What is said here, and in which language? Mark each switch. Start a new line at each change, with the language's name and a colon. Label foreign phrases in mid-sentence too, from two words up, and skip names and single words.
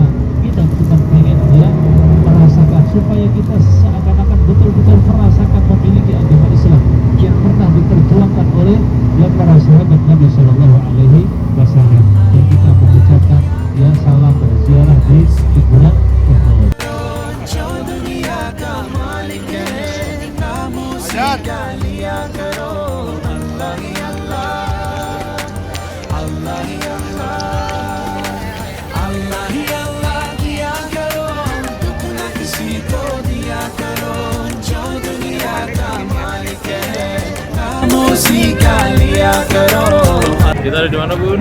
Indonesian: Kita bukan pengen ya merasakan, supaya kita seakan-akan betul-betul merasakan memiliki agama Islam yang pernah diperjuangkan oleh para sahabat Nabi
Arabic: صلى الله عليه وسلم.
Indonesian: Dan kita mengucapkan ya salam berziarah di Gunung Uhud.
Hindi: जो दुनिया का मालिक है, खामोशी का लिया करो अल्लाह ही अल्लाह, अल्लाह ही अल्लाह, अल्लाह ही अल्लाह किया करो, दुख न किसी को दिया करो जो दुनिया का मालिक है, खामोशी का लिया करो.
Indonesian: Kita ada di mana, Bun?